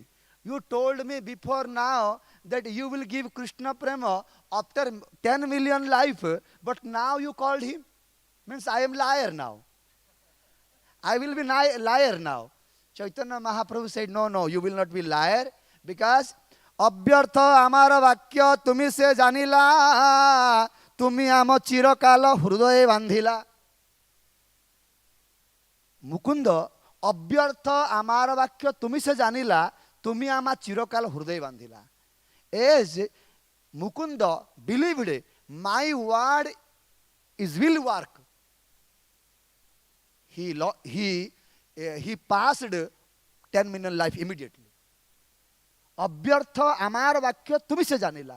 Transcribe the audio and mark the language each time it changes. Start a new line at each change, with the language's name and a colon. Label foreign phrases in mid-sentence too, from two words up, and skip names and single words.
English: You told me before now that you will give Krishna prema after 10 million life, but now you called him. Means I am liar now. I will be liar now. Chaitanya Mahaprabhu said, no, you will not be liar, because
Bangla: অব্যর্থ আমার বাক্য তুমি সে জানিলা, তুমি আম চিরকাল হৃদয় বাঁধিলা. মুকুন্দ অব্যর্থ আমার বাক্য তুমি সে জানিলা, তুমি আমা চিরকাল হৃদয় বাঁধিলা.
English: As Mukunda believed, my word is will work. He passed 10 million life immediately.
Bangla: অব্যর্থ আমার বাক্য তুমি সে জানিলা.